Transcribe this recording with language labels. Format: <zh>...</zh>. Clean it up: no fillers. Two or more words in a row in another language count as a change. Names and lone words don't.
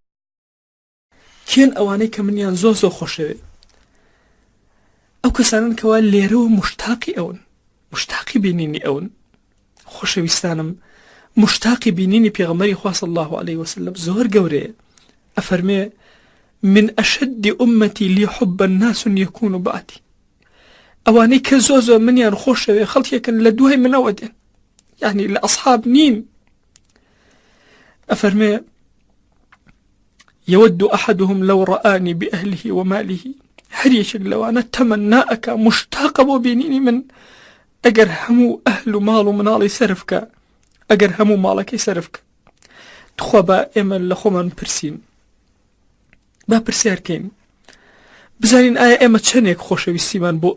<ckb>کێن ئەوانەی کە منیان زۆر خۆشەوێ ئەو کەسانن کەوا لێرەوە مشتاقی ئەون مشتاقی بینینی ئەون خۆشەویستانم مشتاقی بینینی پێغەمبەری خوا</ckb> <ar>صلی الله عليه وسلم</ar> <ckb>زۆر گەورەیە ئەفەرمێ</ckb> <ar>من أشد أمتي لي حب الناس يكون بعدي</ar> <ckb>ئەوانەی کە زۆر منیان خۆشەوێ خەڵکێکن لە دوای منەوە دێن یعنی لە ئەصحاب نین ئەفەرمێ</ckb> <ar>يود أحدهم لو رآني بأهله وماله</ar> <ckb>هەر یەکێک لەوانە تەمەناکە مشتاقە بۆ بینینی من ئەگەر هەموو ئەهل و ماڵ و مناڵی سەرفکە ئەگەر هەموو ماڵەکەی سەرفکە تخوا بە ئێمە لە خۆمان پرسین با پرسیارکەین بزانین ئایا ئێمە چەندێک خۆشەویستیمان بۆ</ckb>